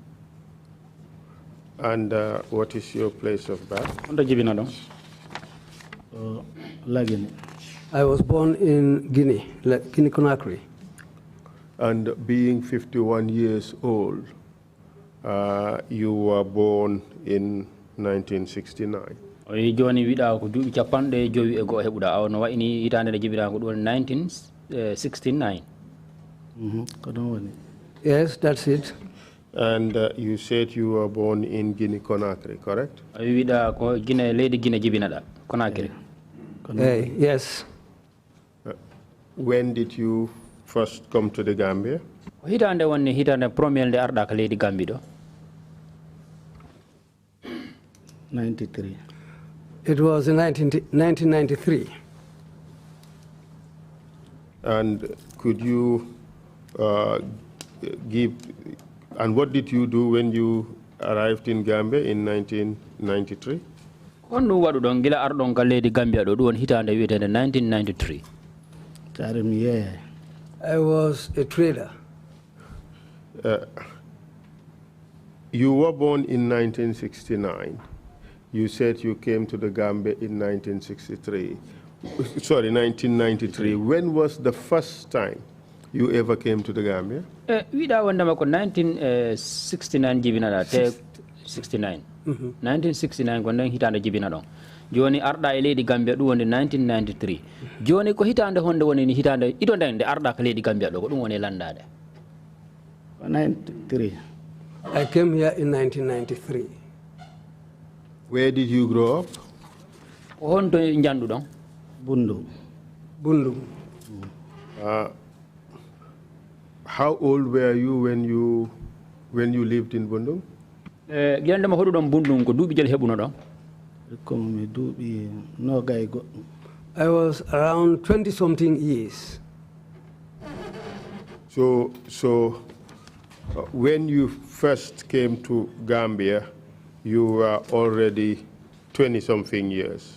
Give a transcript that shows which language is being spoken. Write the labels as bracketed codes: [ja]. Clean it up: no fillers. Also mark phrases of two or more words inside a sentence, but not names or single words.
[en] And what is your place of birth? I was born in Guinea, Guinea-Conakry. And being 51 years old, you were born in 1969. [ff] Joni wiɗa ko duuɓi capanɗe jowi e goho heɓuɗa aw no wayni hitande nde jibina ko ɗum 1969. [en] Yes, that's it. And you said you were born in Guinea-Conakry, correct? [ff] Wiɗa ko Guinea leydi Guinea jibinaɗa Conakry. [en] Yes. When did you first come to the Gambia? [ff] Hitande wonni hitande premier nde arɗa ko leydi Gambie ɗo. 93. [en] It was in 1993. And could you and what did you do when you arrived in Gambia in 1993? [ff] Honno waɗu ɗon gila arɗon ka leydi Gambia ɗo ɗum won hitande wiyetende 1993. [en] I was a trader. You were born in 1969. You said you came to the Gambia in 1963. Sorry, 1993. When was the first time you ever came to the Gambia? [ff] Wiɗa wondema ko 1969 jibinaɗa te 69. 1969 ko nden hitande jibina ɗon. Joni arɗa e leydi Gambia ɗum wonde 1993. Joni ko hitande honde woni ni hitande ido nden nde arɗa ko leydi Gambia ɗo ko ɗum woni landade. 93. [en] I came here in 1993. Where did you grow up? [ff] Honto jandu ɗon? Bundu. Bundu. [en] How old were you when you lived in Bundung? [ff] Giyandema hoɗu ɗon Bundung ko duuɓi jel heɓuno ɗon? [en] I was around 20-something years. So when you first came to Gambia, you were already 20-something years.